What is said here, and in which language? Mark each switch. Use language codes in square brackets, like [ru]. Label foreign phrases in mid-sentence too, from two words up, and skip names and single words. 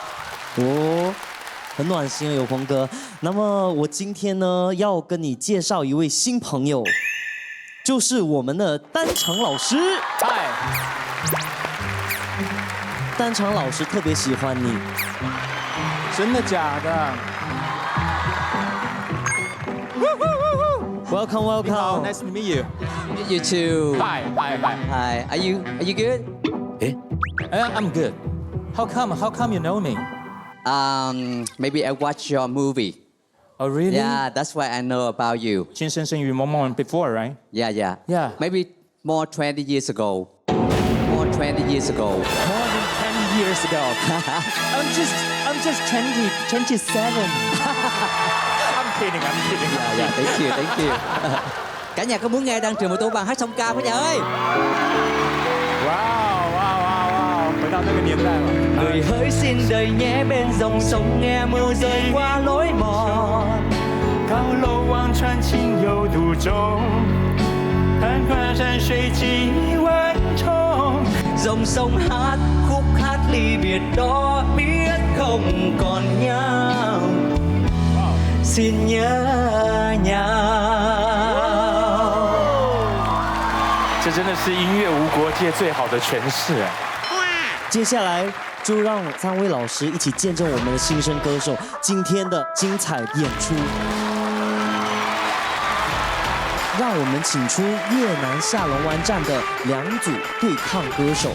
[zh] 哦，很暖心啊，有朋哥。那么我今天呢，要跟你介绍一位新朋友，就是我们的丹长老师。嗨，丹长老师特别喜欢你。真的假的 [en] ？Welcome. Nice to meet you. You too. Hi. Are you good? I'm good. How come you know me? Maybe I watched your movie. Oh really? Yeah, that's why I know about you. 情深深雨蒙蒙 before, right? Yeah. Maybe more 20 years ago. More than 20 years ago. I'm just 27. I'm kidding. Yeah, thank you. [vi] Cả nhà có muốn nghe Đan Trường một tủ bằng hát song ca không nhà ơi? [zh] Wow, 回到那个年代了。 [vi] Người hỡi xin đời nhé bên dòng sông nghe mưa rơi qua lối mòn. [zh] 高楼望穿情有独钟，看跨山水几万重。 [vi] Dòng sông hát khúc hát ly biệt đó biết không còn nhau. Xin nhớ nhau. [zh] 这真的是音乐无国界最好的诠释。接下来就让3位老师一起见证我们的新生歌手今天的精彩演出。让我们请出越南下龙湾站的2组对抗歌手。